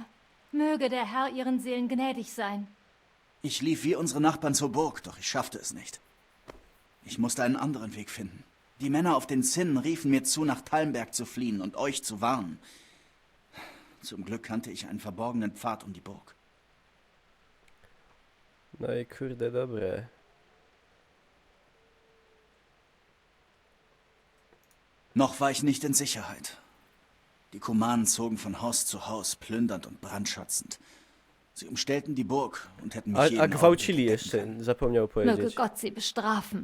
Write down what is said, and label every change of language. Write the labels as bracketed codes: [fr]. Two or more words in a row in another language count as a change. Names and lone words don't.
[de] Möge der Herr ihren Seelen gnädig sein. Ich lief wie unsere Nachbarn zur Burg, doch ich schaffte es nicht. Ich musste einen anderen Weg finden. Die Männer auf den Zinnen riefen mir zu, nach Talmberg zu fliehen und euch zu warnen. Zum Glück kannte ich einen verborgenen Pfad um die Burg. [pl] No i kurde, dobre. [de] Noch war ich nicht in Sicherheit. Die Kumanen zogen von Haus zu Haus, plündernd und brandschatzend. Sie umstellten die Burg und hätten mich jeden [pl] gwałcili [de] Augenblick [pl] jeszcze, [de] entdecken [pl] zapomniał [de] Möge [pl] powiedzieć. [de] Gott sie bestrafen.